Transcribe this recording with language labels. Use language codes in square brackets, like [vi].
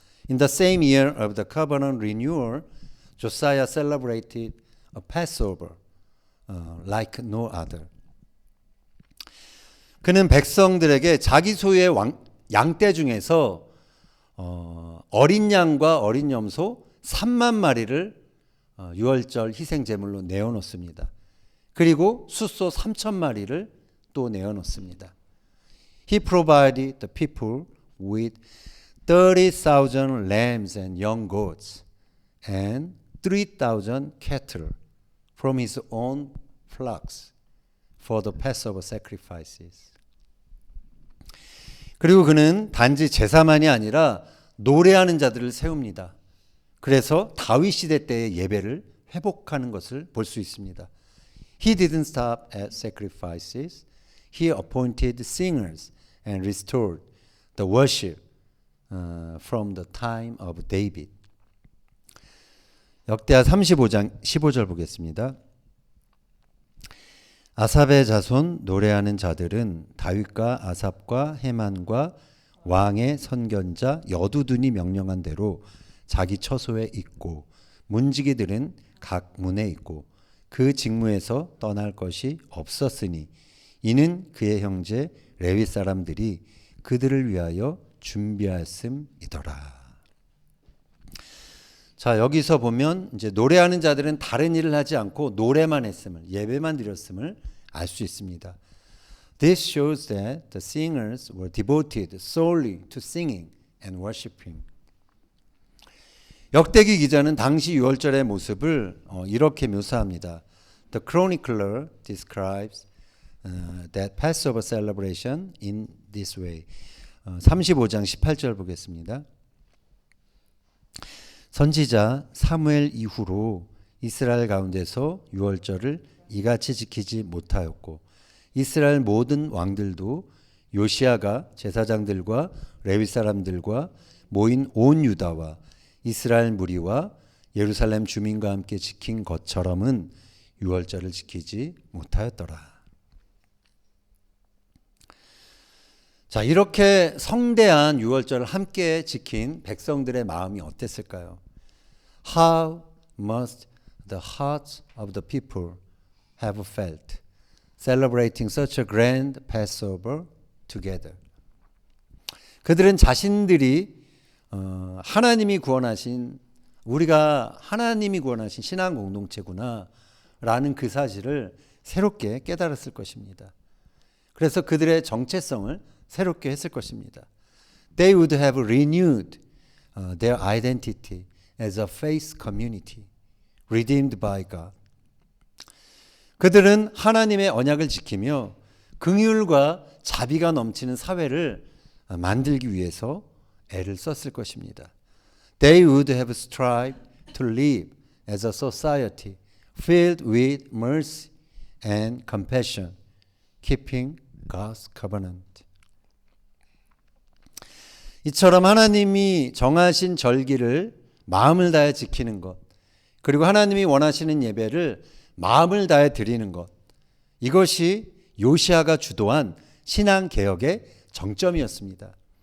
[en] In the same year of the covenant renewal, Josiah celebrated a Passover like no other. [ko] 그는 백성들에게 자기 소유의 양떼 중에서 어린 양과 어린 염소 3만 마리를 유월절 희생 제물로 내어놓습니다. 그리고 숫소 3천 마리를 또 내어놓습니다. [en] He provided the people with 30,000 lambs and young goats and 3,000 cattle from his own flocks for the Passover sacrifices. [ko] 그리고 그는 단지 제사만이 아니라 노래하는 자들을 세웁니다. 그래서 다윗 시대 때의 예배를 회복하는 것을 볼 수 있습니다. [en] He didn't stop at sacrifices. He appointed singers and restored the worship from the time of David. [ko] 역대하 35장 15절 보겠습니다. 아삽의 자손 노래하는 자들은 다윗과 아삽과 헤만과 왕의 선견자 여두둔이 명령한 대로 자기 처소에 있고 문지기들은 각 문에 있고 그 직무에서 떠날 것이 없었으니 이는 그의 형제 레위 사람들이 그들을 위하여 준비하였음이더라. 자, 여기서 보면 이제 노래하는 자들은 다른 일을 하지 않고 노래만 했음을, 예배만 드렸음을 알 수 있습니다. [en] This shows that the singers were devoted solely to singing and worshiping. [ko] 역대기 기자는 당시 유월절의 모습을 이렇게 묘사합니다. [en] The chronicler describes that Passover celebration in this way. [ko] 35장 18절 보겠습니다. 선지자 사무엘 이후로 이스라엘 가운데서 유월절을 이같이 지키지 못하였고 이스라엘 모든 왕들도 요시아가 제사장들과 레위 사람들과 모인 온 유다와 이스라엘 무리와 예루살렘 주민과 함께 지킨 것처럼은 유월절을 지키지 못하였더라. 자, 이렇게 성대한 유월절을 함께 지킨 백성들의 마음이 어땠을까요? [en] How must the hearts of the people have felt celebrating such a grand Passover together? [ko] 그들은 자신들이 하나님이 구원하신 우리가 하나님이 구원하신 신앙 공동체구나 라는 그 사실을 새롭게 깨달았을 것입니다. 그래서 그들의 정체성을 새롭게 했을 것입니다. [en] They would have renewed their identity as a faith community redeemed by God. [ko] 그들은 하나님의 언약을 지키며 긍휼과 자비가 넘치는 사회를 만들기 위해서 애를 썼을 것입니다. [en] They would have strived to live as a society filled with mercy and compassion, keeping God's covenant. [ko] 이처럼 하나님이 정하신 절기를 마음을 다해 지키는 것, 그리고 하나님이 원하시는 예배를 마음을 다해 드리는 것, 이것이 요시아가 주도한 신앙 개혁의 정점이었습니다.